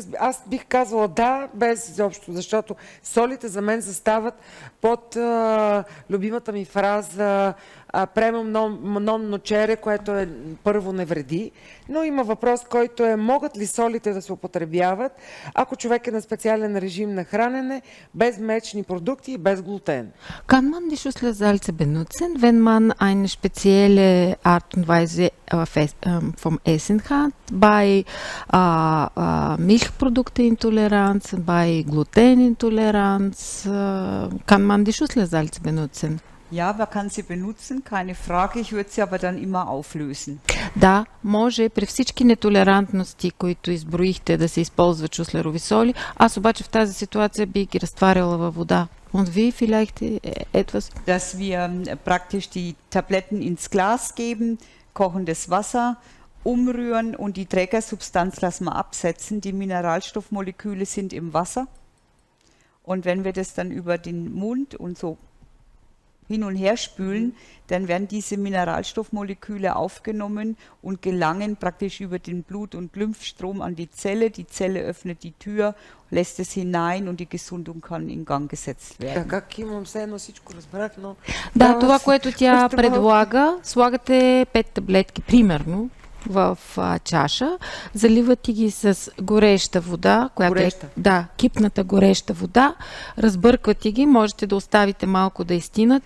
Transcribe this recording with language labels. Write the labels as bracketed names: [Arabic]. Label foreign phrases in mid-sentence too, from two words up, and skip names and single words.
[Bulgarian] Аз бих казала да, без изобщо, защото солите за мен застават под любимата ми фраза [Latin] primum non nocere, [Bulgarian] което е първо не вреди. Но има въпрос, който е: могат ли солите да се употребяват, ако човек е на специален режим на хранене, без млечни продукти и без глутен? [German] Kann man die Schussler-Salze benutzen, wenn man eine spezielle Art und Weise vom Essen hat, bei Milchproduktintoleranz, bei Glutenintoleranz, kann man die Schussler-Salze benutzen? Ja, man kann sie benutzen, keine Frage. Ich würde sie aber dann immer auflösen. [Bulgarian] Да, може при всички нетолерантности, които изброихте, да се използват шуслерови соли. Аз обаче в тази ситуация би ги разтваряла във вода. [German] Und wie vielleicht etwas? Dass wir praktisch die Tabletten ins Glas geben, kochendes Wasser, umrühren und die Trägersubstanz lassen wir absetzen. Die Mineralstoffmoleküle sind im Wasser. Und wenn wir das dann über den Mund und so hin und her spülen, dann werden diese Mineralstoffmoleküle aufgenommen und gelangen praktisch über den Blut- und Lymphstrom an die Zelle. Die Zelle öffnet die Tür, lässt es hinein und die Gesundung kann in Gang gesetzt werden. [Bulgarian] Как имам все едно всичко разбрах, но... Да, това, което тя предлага, слагате 5 таблетки, примерно, в чаша, заливате ги с гореща вода, която Гореща? да, кипната гореща вода, разбърквате ги, можете да оставите малко да изтинат.